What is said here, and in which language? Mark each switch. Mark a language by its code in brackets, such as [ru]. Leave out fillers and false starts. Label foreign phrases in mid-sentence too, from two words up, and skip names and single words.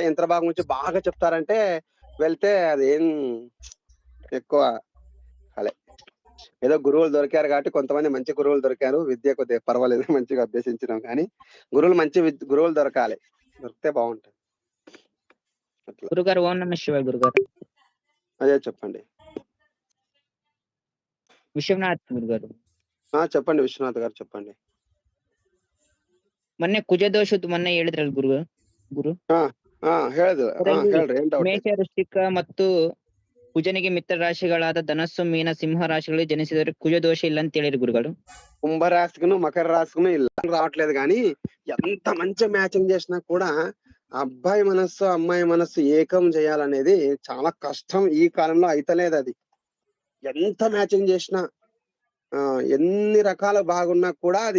[te] యంత్ర భాగం గురించి బాగా చెప్తారంటే వెళ్తే అది ఏం ఎక్కువ అలే. ఏదో గురువులు దొరికారు కాబట్టి, కొంతమంది మంచి గురువులు దొరికారు, విద్య కొద్దిగా పర్వాలేదు, మంచిగా అభ్యసించినాం. కానీ గురువులు దొరకాలి, దొరికితే బాగుంటుంది. [sa] గురుగారు ఓం నమః శివాయ. గురుగారు [te] అదే చెప్పండి. [kn] ವಿಶ್ವನಾಥ್ ಗುರುಗಾರು. [te] చెప్పండి ವಿಶ್ವನಾಥ್ గారు, చెప్పండి. [kn] ಮೊನ್ನೆ ಕುಜ ದೋಷದ್ದು ಮೊನ್ನೆ ಹೇಳಿದ್ರಲ್ಲ ಗುರು. ಹೇಳ್ರಿ, ಮೇಷ, ವೃಶ್ಚಿಕ ಮತ್ತು ಕುಜನಿಗೆ ಮಿತ್ರ ರಾಶಿಗಳಾದ ಧನಸ್ಸು, ಮೀನ, ಸಿಂಹ ರಾಶಿಗಳಿಗೆ ಜನಿಸಿದರೆ ಕುಜ ದೋಷ ಇಲ್ಲ ಅಂತ ಹೇಳಿರಿ ಗುರುಗಳು. [te] కుంభరాశికును మకర రాశికును ఇలా రావట్లేదు. కానీ ఎంత మంచి మ్యాచింగ్ చేసినా కూడా అబ్బాయి మనస్సు అమ్మాయి మనస్సు ఏకం చేయాలనేది చాలా కష్టం. ఈ కాలంలో అయితలేదు అది. ఎంత మ్యాచింగ్ చేసినా, ఎన్ని రకాల బాగున్నా కూడా అది.